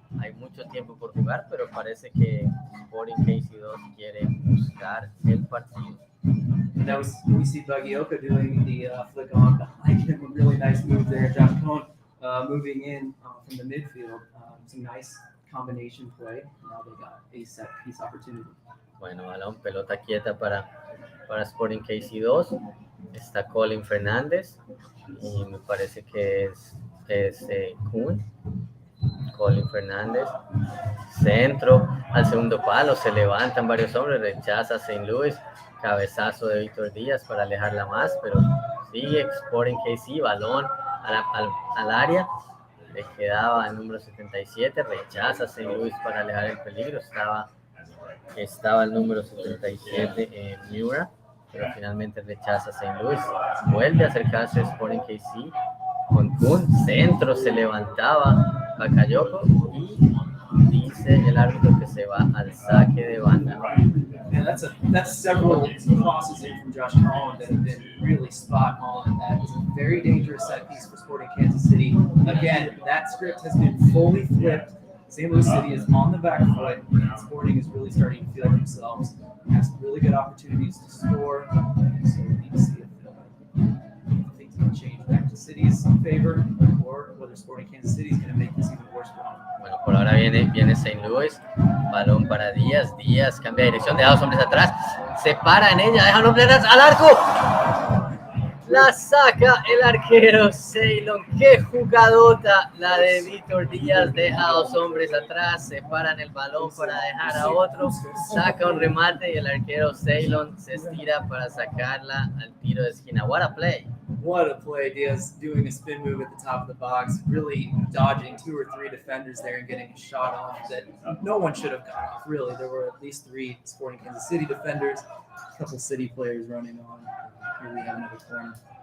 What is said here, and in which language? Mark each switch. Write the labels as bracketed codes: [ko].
[es] Hay mucho tiempo por jugar, pero parece que Sporting KC 2 quiere buscar el partido. [en] And now we see Bagayoko doing the flick on behind him. A really nice move there. Josh Cohn moving in from the midfield. Some nice combination play. Now they got a set piece opportunity. [es] Bueno, balón, pelota quieta para Sporting KC 2. Está Colin Fernández y me parece que es Kuhn. Colin Fernández, centro al segundo palo, se levantan varios hombres, rechaza a St. Louis, cabezazo de Víctor Díaz para alejarla más, pero sigue Sporting KC, balón al área, le quedaba el número 77, rechaza a St. Louis para alejar el peligro, estaba el número 77 en Miura, pero finalmente rechaza a St. Louis, vuelve a acercarse a Sporting KC, con Kuhn, centro, se levantaba Bakayoko y dice el árbitro que se va al saque de banda. [en] And that's several crosses in from Josh Cohn that have been really spot on. That is a very dangerous set piece for Sporting Kansas City. Again, that script has been fully flipped. St. Louis City is on the back foot, and Sporting is really starting to feel themselves. Have some really good opportunities to score. So we need to see if things can change back to City's favor, or whether Sporting Kansas City is going to make this even worse for them. [es] Bueno, por ahora viene St. Louis, balón para Díaz, cambia de dirección, deja a los hombres atrás, se para en ella, deja a los hombres atrás, al arco, la saca el arquero Ceylon, qué jugadota la de Víctor Díaz, deja a dos hombres atrás, se para en el balón para dejar a otro, saca un remate y el arquero Ceylon se estira para sacarla al tiro de esquina. [en] What a play! What a play. Diaz doing a spin move at the top of the box, really dodging 2 or 3 defenders there and getting a shot off that no one should have got off, really. There were at least 3 Sporting Kansas City defenders, a couple City players running on. Here we have another corner.